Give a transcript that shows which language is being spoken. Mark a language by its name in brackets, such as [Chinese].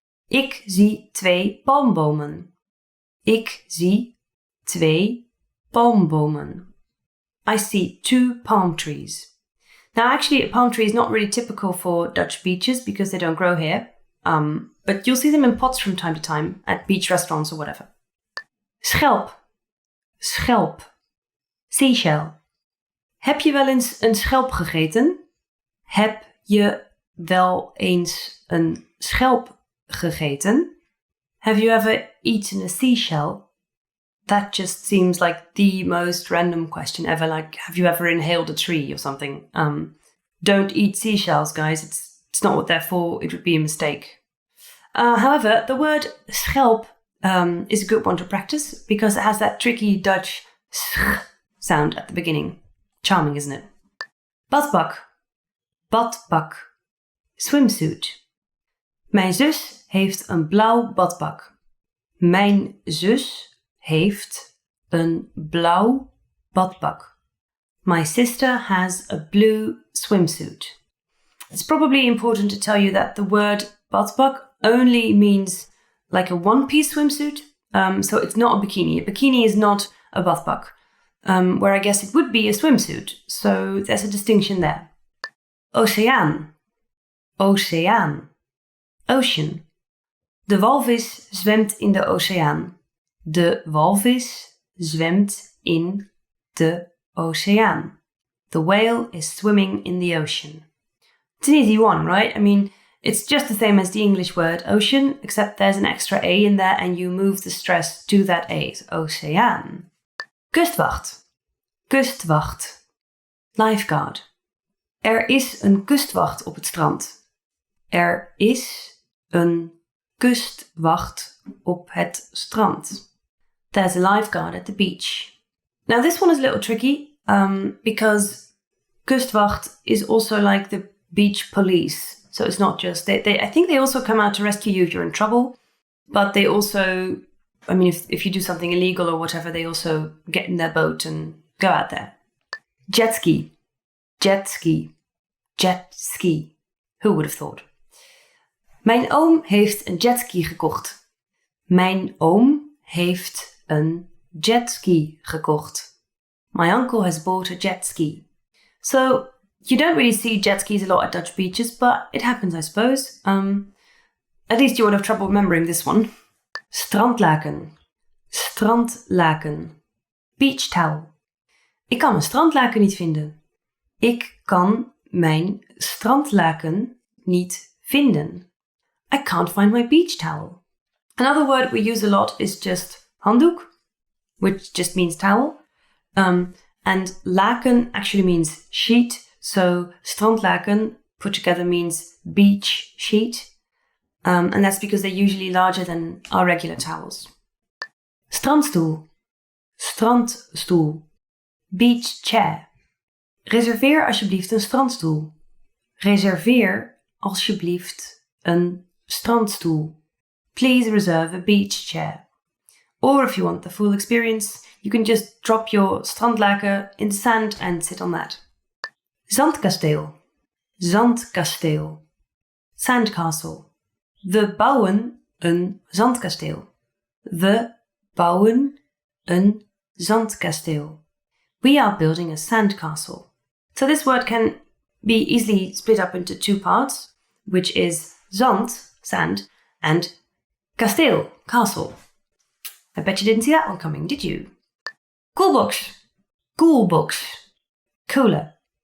[Dutch] Ik zie 2 palmbomen. Ik zie 2 palmbomen. [English] I see 2 palm trees. Now actually a palm tree is not really typical for Dutch beaches because they don't grow here. But you'll see them in pots from time to time at beach restaurants or whatever. [Dutch] Schelp, schelp, seashell. Heb je wel eens een schelp gegeten? Heb je wel eens een schelp gegeten? [English] Have you ever eaten a seashell? That just seems like the most random question ever. Like, have you ever inhaled a tree or something? Don't eat seashells, guys. It's not what they're for. It would be a mistake. However, the word schelp is a good one to practice because it has that tricky Dutch sch sound at the beginning. Charming, isn't it? [Dutch] Badpak, badpak, swimsuit. Mijn zus heeft een blauw badpak. Mijn zus heeft een blauw badpak. [English] My sister has a blue swimsuit. It's probably important to tell you that the word badpak only means like a one-piece swimsuit. So it's not a bikini. A bikini is not a badpak, where I guess it would be a swimsuit. So there's a distinction there. [Dutch] Oceaan, oceaan, ocean. De walvis zwemt in de oceaan. De walvis zwemt in de oceaan. [English] The whale is swimming in the ocean. It's an easy one, right? I mean, it's just the same as the English word ocean, except there's an extra A in there and you move the stress to that A. [Dutch] So oceaan. Kustwacht, kustwacht, lifeguard. Er is een kustwacht op het strand. Er is een kustwacht op het strand. [English] There's a lifeguard at the beach. Now this one is a little tricky because kustwacht is also like the beach police. So it's not just, I think they also come out to rescue you if you're in trouble, but they also, I mean, if you do something illegal or whatever, they also get in their boat and go out there. Jetski, jetski, jetski. Who would have thought? [Dutch] Mijn oom heeft een jetski gekocht. Mijn oom heeft een jetski gekocht. [English] My uncle has bought a jet ski. So you don't really see jet skis a lot at Dutch beaches, but it happens, I suppose. At least you won't have trouble remembering this one. [Dutch] Strandlaken, strandlaken, beach towel. Ik kan mijn strandlaken niet vinden. Ik kan mijn strandlaken niet vinden. [English] I can't find my beach towel. Another word we use a lot is just handdoek, which just means towel. And laken actually means sheet. So strandlaken put together means beach sheet. And that's because they're usually larger than our regular towels. [Dutch] Strandstoel, strandstoel, beach chair. Reserveer alsjeblieft een strandstoel. Reserveer alsjeblieft een strandstoel. [English] Please reserve a beach chair. Or if you want the full experience, you can just drop your strandlaken in the sand and sit on that. [Dutch] Zandkasteel, zandkasteel, sandcastle. We bouwen een zandkasteel. We bouwen een zandkasteel. [English] We are building a sandcastle. So this word can be easily split up into two parts, which is zand, sand, and kasteel, castle. I bet you didn't see that one coming, did you? [Dutch] Koelbox, koelbox, koelen.